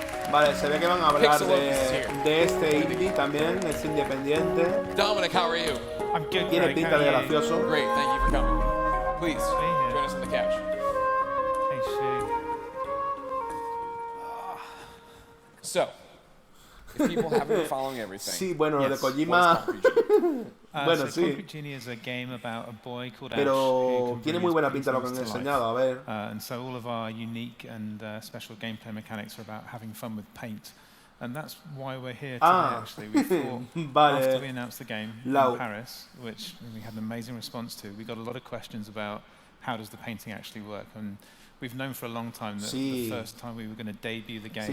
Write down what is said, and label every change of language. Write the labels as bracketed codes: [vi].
[es] Vale, se ve que van a hablar de este indie también, es independiente. [en] Dominic, how are you? I'm good. [es] Tiene pinta de gracioso. [en] Great, thank you for coming. Please, join us on the couch. Hey, Shane. So, People haven't been following everything. [es] Sí, bueno, lo de Kojima. Bueno, [en] so [es] sí. [en] Concrete Genie is a game about a boy called Ash [es] Pero tiene muy buena pinta lo que han enseñado, a ver. [en] And so all of our unique and special gameplay mechanics are about having fun with paint. And that's why we're here today, actually. We thought, after we announced the game in Paris, which we had an amazing response to, we got a lot of questions about how does the painting actually work. And we've known for a long time that the first time we were going to debut the game,